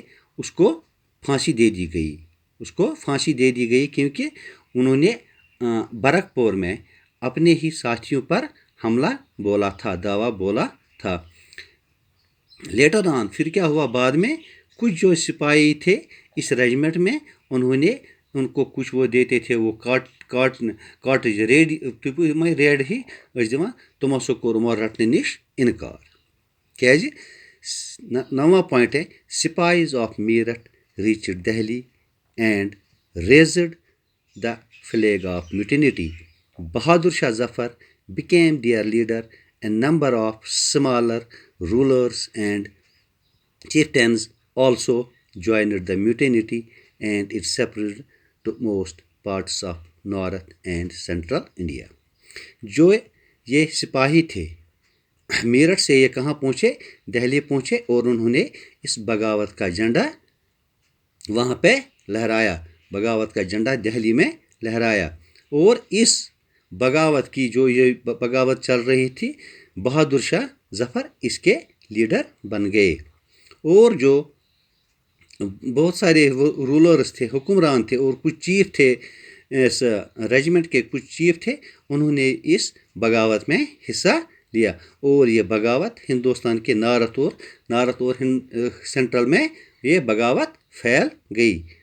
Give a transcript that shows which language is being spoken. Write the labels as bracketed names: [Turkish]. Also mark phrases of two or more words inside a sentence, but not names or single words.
[Urdu] اس کو پھانسی دے دی گئی کیونکہ انہوں نے برکپور میں اپنے ہی ساتھیوں پر حملہ بولا تھا، دعویٰ بولا تھا۔ لیٹر آن، پھر کیا ہوا بعد میں، کچھ جو سپاہی تھے اس ریجیمنٹ میں انہوں نے ان کو کچھ وہ دیتے تھے، وہ کارٹریج ریڈ ہی [Kashmiri] دِوان، تمو سو کوٚر یِمو رٹنہٕ نِش اِنکار۔ کیازِ؟ [Urdu] 9واں پوائنٹ ہے، [English] sepoys of Meerut reached Delhi and raised the flag of mutiny. [Urdu] بہادر شاہ ظفر [English] became their leader. A number of smaller rulers and chieftains also joined the mutiny, and it spread to most parts of north and central India. [Urdu] جو یہ سپاہی تھے میرٹھ سے یہ کہاں پہنچے؟ دہلی پہنچے، اور انہوں نے اس بغاوت کا جھنڈا وہاں پہ لہرایا، بغاوت کا جھنڈا دہلی میں لہرایا، اور اس بغاوت کی جو یہ بغاوت چل رہی تھی بہادر شاہ ظفر اس کے لیڈر بن گئے، اور جو بہت سارے رولرز تھے، حکمران تھے، اور کچھ چیف تھے اس ریجیمنٹ کے، کچھ چیف تھے، انہوں نے اس بغاوت میں حصہ لیا، اور یہ بغاوت ہندوستان کے نارتھ اور سینٹرل میں یہ بغاوت پھیل گئی۔